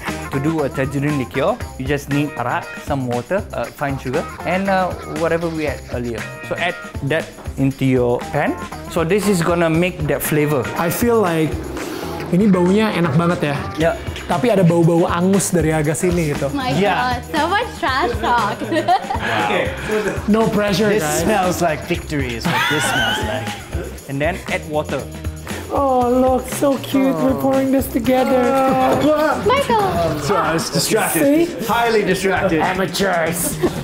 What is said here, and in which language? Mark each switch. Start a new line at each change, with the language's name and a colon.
English: To do a tangerine liqueur, you just need arak, some water, fine sugar, and whatever we had earlier. So add that into your pan. So this is gonna make that flavor. I feel like
Indonesian: ini baunya enak banget ya.
English: Yeah.
Indonesian: Tapi ada bau-bau angus dari agak sini gitu.
English: My Yeah. God, so much trash talk. No pressure, This guys. smells like victory is what this smells like. And then add water. Oh, look, so cute. We're pouring this together. Michael! Sorry, I was distracted. See? Highly distracted. Amateurs.